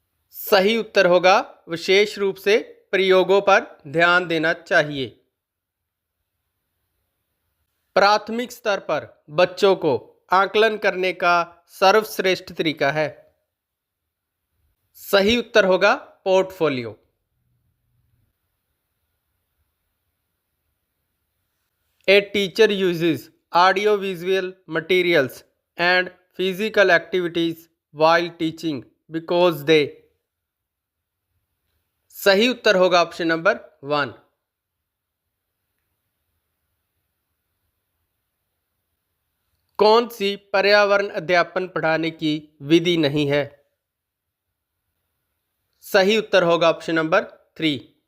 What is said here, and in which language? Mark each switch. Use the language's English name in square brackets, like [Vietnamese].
[Hindi] सही उत्तर होगा विशेष रूप से प्रयोगों पर ध्यान देना चाहिए। प्राथमिक स्तर पर बच्चों को आकलन करने का सर्वश्रेष्ठ तरीका है। सही उत्तर होगा portfolio. [English] A teacher uses audio-visual materials and physical activities while teaching because they। [Hindi] सही उत्तर होगा ऑप्शन नंबर 1। कौन सी पर्यावरण अध्यापन पढ़ाने की विधि नहीं है? सही उत्तर होगा ऑप्शन नंबर 3।